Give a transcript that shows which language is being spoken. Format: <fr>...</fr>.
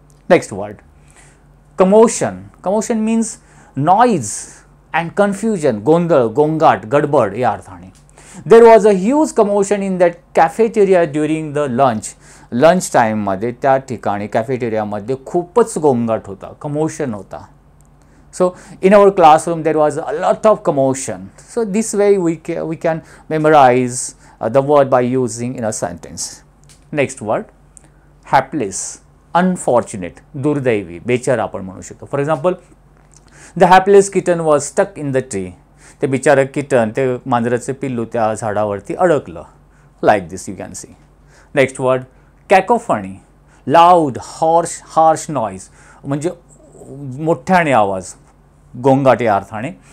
<en>Next word commotion. Commotion means noise and confusion,</en> <mr>गोंधळ, गोंगाट, गडबड या अर्थाने.</mr> <en>there was a huge commotion in that cafeteria during the lunch टाईममध्ये</en> <mr>त्या ठिकाणी कॅफेटेरियामध्ये खूपच गोंगाट होता, कमोशन होता.</mr> <en>So in our classroom there was a lot of commotion. So this way we can memorize the word by using in a sentence. Next word hapless, unfortunate,</en> <mr>दुर्दैवी, बेचारा आपण म्हणू शकतो.</mr> <en>For example the hapless kitten was stuck in the tree.</en> <mr>ते बिचारं kitten, ते मांजराचे पिल्लू त्या झाडावरती अडकलं.</mr> <en>Like this you can see. Next word cacophony, loud, harsh noise,</en> <mr>म्हणजे मोठ्याने आवाज, गोंगाट या अर्थाने.</mr>